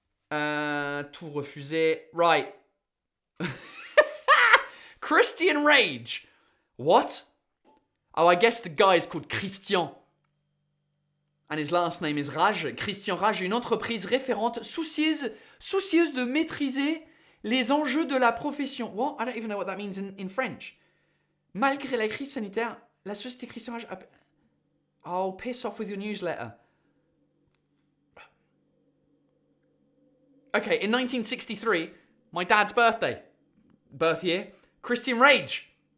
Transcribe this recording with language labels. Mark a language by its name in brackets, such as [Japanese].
[French] Tout refusé. [English] Right. Christian Rage. What? Oh, I guess the guy is called Christian. And his last name is Rage. [French] Christian Rage, une entreprise référente soucieuse de maîtriser les enjeux de la profession. [English] What? I don't even know what that means in French. [French] Malgré la crise sanitaire, la société Christian Rage... [English] Oh, piss off with your newsletter. Okay, in 1963, my dad's birth year, Christian Rage.